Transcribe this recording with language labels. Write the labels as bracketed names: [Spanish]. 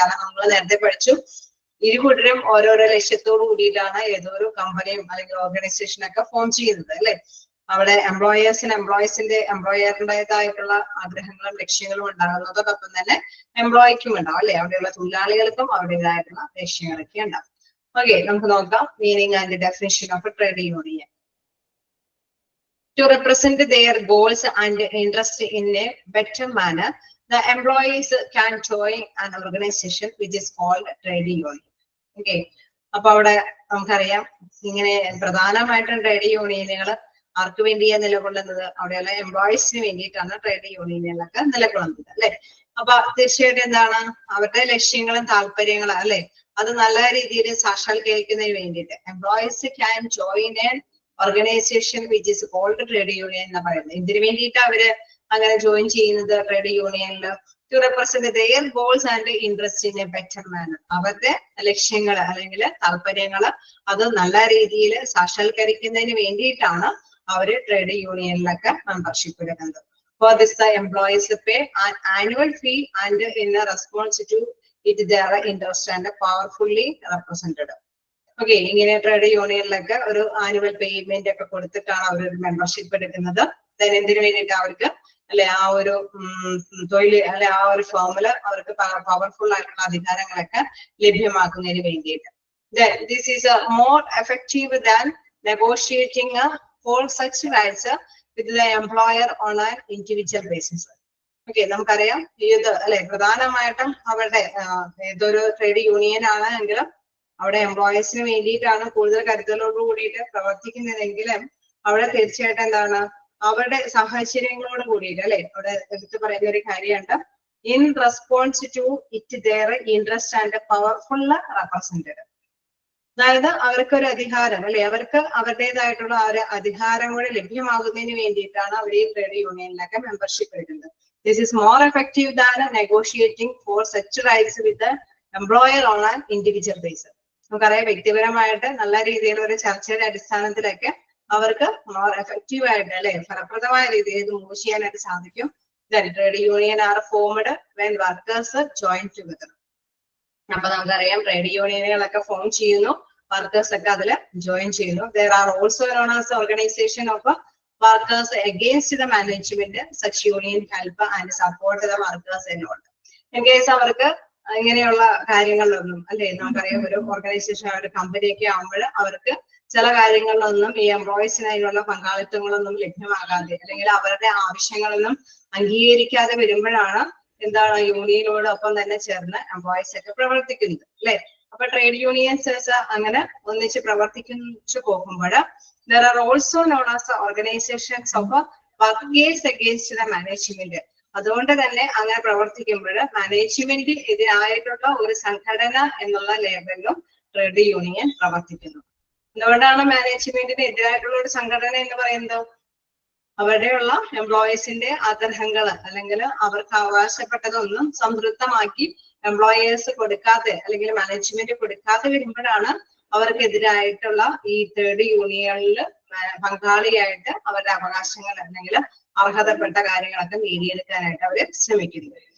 [Malayalam] കാരണം നമ്മൾ നേരത്തെ പഠിച്ചു ഇരുകൂട്ടരും ഓരോരോ ലക്ഷ്യത്തോടു കൂടിയിട്ടാണ് ഏതോ ഒരു കമ്പനിയും അല്ലെങ്കിൽ ഓർഗനൈസേഷനൊക്കെ ഫോം ചെയ്യുന്നത് അല്ലെ. അവിടെ എംപ്ലോയറിൻ്റെതായിട്ടുള്ള ആഗ്രഹങ്ങളും ലക്ഷ്യങ്ങളും ഉണ്ടാകുന്നതോടൊപ്പം തന്നെ എംപ്ലോയിക്കും ഉണ്ടാവും അല്ലെ. അവിടെയുള്ള തൊഴിലാളികൾക്കും അവരുടേതായിട്ടുള്ള ലക്ഷ്യങ്ങളൊക്കെ ഉണ്ടാവും. ഓക്കെ, നമുക്ക് നോക്കാം [English] Meaning and definition of a trade union. To represent their goals and interest in a better manner, the employees can join an organization which is called trade union. [Malayalam] Okay, അപ്പൊ അവിടെ നമുക്കറിയാം ഇങ്ങനെ പ്രധാനമായിട്ടും ട്രേഡ് യൂണിയനുകൾ ആർക്ക് വേണ്ടിയാണ് നിലകൊള്ളുന്നത്? അവിടെയുള്ള എംപ്ലോയീസിന് വേണ്ടിയിട്ടാണ് ട്രേഡ് യൂണിയനുകളൊക്കെ നിലകൊള്ളുന്നത് അല്ലെ. അപ്പൊ തീർച്ചയായിട്ടും എന്താണ് അവരുടെ ലക്ഷ്യങ്ങളും താല്പര്യങ്ങളും അല്ലെ അത് നല്ല രീതിയിൽ സാക്ഷാത്കരിക്കുന്നതിന് വേണ്ടിയിട്ട് [English] employees can join an organisation which is called trade union [Malayalam] എന്ന് പറയുന്നത്. ഇതിനു വേണ്ടിയിട്ട് അവര് അങ്ങനെ ജോയിൻ ചെയ്യുന്നത് ട്രേഡ് യൂണിയനിൽ [English] To represent their goals and interest in a better manner. [Malayalam] അവരുടെ ലക്ഷ്യങ്ങൾ അല്ലെങ്കിൽ താല്പര്യങ്ങള് അത് നല്ല രീതിയിൽ സാക്ഷാത്കരിക്കുന്നതിന് വേണ്ടിയിട്ടാണ് അവര് ട്രേഡ് യൂണിയനിലൊക്കെ മെമ്പർഷിപ്പ് എടുക്കുന്നത്. [English] For this, the employees pay an annual fee and in response to it, they are interested and powerfully represented. [Malayalam] Okay, ഇങ്ങനെ ട്രേഡ് യൂണിയനിലൊക്കെ ഒരു ആനുവൽ പേയ്മെന്റ് ഒക്കെ കൊടുത്തിട്ടാണ് അവർ ഒരു മെമ്പർഷിപ്പ് എടുക്കുന്നത്. എന്തിനു വേണ്ടിയിട്ട് അവർക്ക് അല്ലെ ആ ഒരു തൊഴിൽ അല്ലെ ആ ഒരു ഫോമില് അവർക്ക് പവർഫുൾ ആയിട്ടുള്ള അധികാരങ്ങളൊക്കെ ലഭ്യമാക്കുന്നതിന് വേണ്ടിയിട്ട്. [English] This is more effective than negotiating for such rights with the employer on an individual basis. [Malayalam] Okay, നമുക്കറിയാം ഇത് അല്ലെ പ്രധാനമായിട്ടും അവരുടെ ഏതൊരു ട്രേഡ് യൂണിയൻ ആണ് എങ്കിലും അവിടെ എംപ്ലോയീസിന് വേണ്ടിയിട്ടാണ് കൂടുതൽ കരുതലോട് കൂടിയിട്ട് പ്രവർത്തിക്കുന്നതെങ്കിലും അവിടെ തീർച്ചയായിട്ടും എന്താണ് അവരുടെ സാഹചര്യങ്ങളോട് കൂടിയിട്ട് അല്ലെ അവിടെ എടുത്ത് പറയുന്ന ഒരു കാര്യമുണ്ട്. [English] In response to it their interest and powerful represented. [Malayalam] അതായത് അവർക്കൊരു അധികാരം അല്ലെ അവർക്ക് അവരുടേതായിട്ടുള്ള ആ ഒരു അധികാരം കൂടെ ലഭ്യമാകുന്നതിന് വേണ്ടിയിട്ടാണ് അവർ ഈ ട്രേഡ് യൂണിയനിലൊക്കെ മെമ്പർഷിപ്പ് എടുക്കുന്നത്. [English] This is more effective than negotiating for such rights with employer on an individual basis. [Malayalam] നമുക്കറിയാം വ്യക്തിപരമായിട്ട് നല്ല രീതിയിൽ ഒരു ചർച്ചയുടെ അടിസ്ഥാനത്തിലൊക്കെ അവർക്ക് മോർ എഫക്റ്റീവ് ആയിട്ട് അല്ലെ ഫലപ്രദമായ രീതിയിൽ ഇത് മൂവ് ചെയ്യാനായിട്ട് സാധിക്കും. [English] Trade union are formed when workers join together. [Malayalam] അപ്പൊ നമുക്കറിയാം ട്രേഡ് യൂണിയനുകളൊക്കെ ഫോം ചെയ്യുന്നു, വർക്കേഴ്സ് ഒക്കെ അതിൽ ജോയിൻ ചെയ്യുന്നു. [English] There are also known as organization of workers against the management. Such union help and support the workers and all. In case [Malayalam] അവർക്ക് ഇങ്ങനെയുള്ള കാര്യങ്ങളിലൊന്നും അല്ലെ നമുക്കറിയാം ഒരു ഓർഗനൈസേഷൻ ഒരു കമ്പനിയൊക്കെ ആകുമ്പോൾ അവർക്ക് ചില കാര്യങ്ങളിലൊന്നും ഈ എംപ്ലോയീസിനായുള്ള പങ്കാളിത്തങ്ങളൊന്നും ലഭ്യമാകാതെ അല്ലെങ്കിൽ അവരുടെ ആവശ്യങ്ങളൊന്നും അംഗീകരിക്കാതെ വരുമ്പോഴാണ് എന്താണ് യൂണിയനോടൊപ്പം തന്നെ ചേർന്ന് എംപ്ലോയീസ് ഒക്കെ പ്രവർത്തിക്കുന്നത് അല്ലെ. അപ്പൊ ട്രേഡ് യൂണിയൻസ് അങ്ങനെ ഒന്നിച്ച് പ്രവർത്തിച്ചു പോകുമ്പോൾ [English] There are also known as organizations of workers against the management. [Malayalam] അതുകൊണ്ട് തന്നെ അങ്ങനെ പ്രവർത്തിക്കുമ്പോൾ മാനേജ്മെന്റ് എതിരായിട്ടുള്ള ഒരു സംഘടന എന്നുള്ള ലേബലിലും ട്രേഡ് യൂണിയൻ പ്രവർത്തിക്കുന്നു. എന്തുകൊണ്ടാണ് മാനേജ്മെന്റിന് എതിരായിട്ടുള്ള ഒരു സംഘടന എന്ന് പറയുന്നത്? അവിടെയുള്ള എംപ്ലോയീസിന്റെ ആഗ്രഹങ്ങൾ അല്ലെങ്കിൽ അവർക്ക് അവകാശപ്പെട്ടതൊന്നും സംതൃപ്തമാക്കി എംപ്ലോയേഴ്സ് കൊടുക്കാതെ അല്ലെങ്കിൽ മാനേജ്മെന്റ് കൊടുക്കാതെ വരുമ്പോഴാണ് അവർക്കെതിരായിട്ടുള്ള ഈ ട്രേഡ് യൂണിയനിൽ പങ്കാളിയായിട്ട് അവരുടെ അവകാശങ്ങൾ അല്ലെങ്കിൽ അർഹതപ്പെട്ട കാര്യങ്ങളൊക്കെ നേടിയെടുക്കാനായിട്ട് അവര് ശ്രമിക്കുന്നത്.